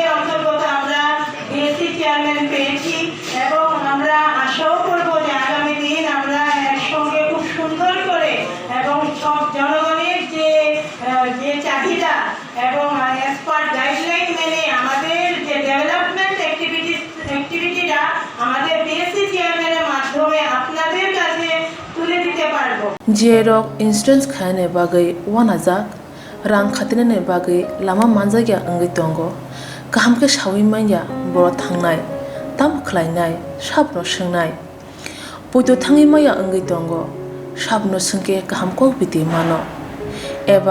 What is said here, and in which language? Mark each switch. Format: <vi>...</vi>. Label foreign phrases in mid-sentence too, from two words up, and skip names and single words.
<bn>অন্তর্গত আমরা</bn> <en>BSC chairman</en> <bn>পেয়েছি এবং আমরা আশাও করবো যে আগামী দিন আমরা একসঙ্গে খুব সুন্দর করে এবং সব জনগণের যে চাহিদা এবং</bn> <en>expert guideline</en> <bn>মেনে আমাদের যে</bn> <en>development activity</en> <bn>আমাদের বিএসসি চেয়ারম্যানের মাধ্যমে আপনাদের কাছে তুলে দিতে পারবো</bn> <brx>जेरक इन्सुरेन्स खाने बागै वानाजाक रां खातिने बागै लामा मानजागिया अंगै दंगो गाहामके सावै माइया बर' थांनाय ताम खलायनाय साबनो सोंनाय बयदो थाङै माइया अंगै दंगो साबनो सोंके गाहामको बिदि मानो एबा</brx>